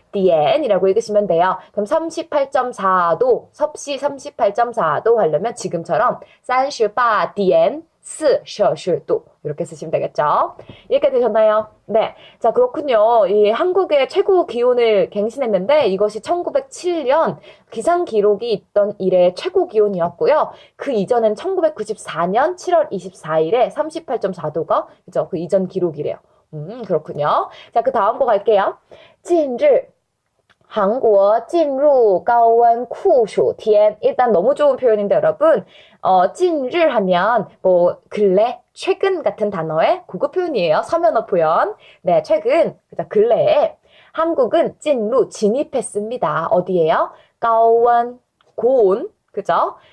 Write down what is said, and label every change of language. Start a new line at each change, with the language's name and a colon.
Korean: 디엔이라고 읽으시면 돼요. 그럼 38.4도, 섭씨 38.4도 하려면 지금처럼 38.4 摄氏도 이렇게 쓰시면 되겠죠? 이렇게 되셨나요? 네. 자, 그렇군요. 이 한국의 최고 기온을 갱신했는데 이것이 1907년 기상 기록이 있던 이래 최고 기온이었고요. 그 이전엔 1994년 7월 24일에 38.4도가 그죠? 그 이전 기록이래요. 그렇군요. 자, 그 다음 거 갈게요.
Chinese: 近日 한국 进入高温酷暑天.
Korean: 일단 너무 좋은 표현인데 여러분, 近日 하면 뭐 근래, 최근 같은 단어의 고급 표현이에요. 서면어 표현. 네, 최근, 그죠? 근래에 한국은 进入 진입했습니다. 어디예요? 高温 고온, 그죠?